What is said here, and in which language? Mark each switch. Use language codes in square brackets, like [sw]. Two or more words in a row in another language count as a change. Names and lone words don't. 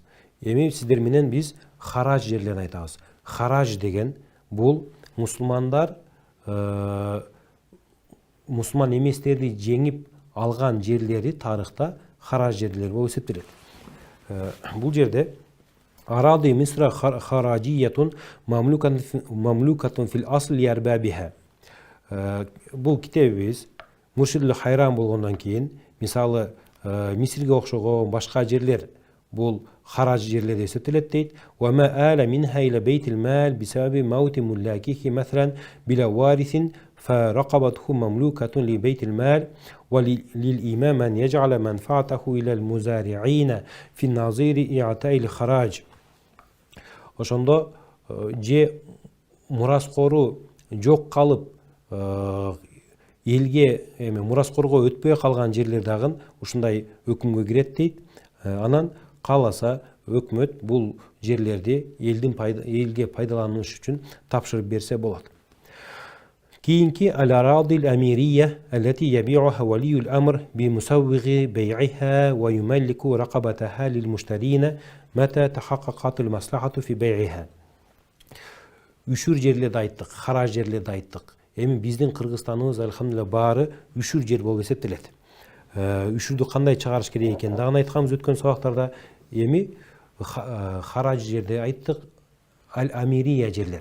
[ky] Эми сиздер менен биз хараж жерлерин айтабыз. Хараж деген бул мусулмандар мусулман эместерди жеңип алган жерлери тарыхта хараж жерлер болуп эсептелет. Бул жерде [ar] أراضي مصر خراجية مملوكة في الأصل لأربابها. [ky] Бул китебибиз Муршидул Хайран болгондон кийин, мисалы, Мисирге окшогон башка жерлер бул хараж жерлери эсептелет дейт. [ar] وما آل منها إلى بيت المال بسبب موت ملاكه مثلا بلا وارث فرقبته مملوكة لبيت المال وللإمام أن يجعل منفعته إلى مزارعين في نظير أداء الخراج. [ky] Ошондо же мураскору жок калып элге мураскорго өтпөй калган жерлер дагы ушундай өкүмгө кирет дейт. Анан кааласа өкмөт бул жерлерди элге пайдаланыш үчүн тапшырып берсе болот. Кийинки [ar] الأراضي الأميرية التي يبيعها ولي الأمر بمسوغ بيعها ويملك رقبتها للمشترين متى تحققت المصلحة في بيعها. [ky] Үшүр жерлерди айттык, хараж жерлерди айттык. Эми биздин Кыргызстаныбыз алхамдулилlah баары үшүр жер болуп эсептелет. Үшүрдү кандай чыгарыш керек экен дагы айтканбыз өткөн сабактарда. Эми хараж жерди айттык, ал-амирия жерлер.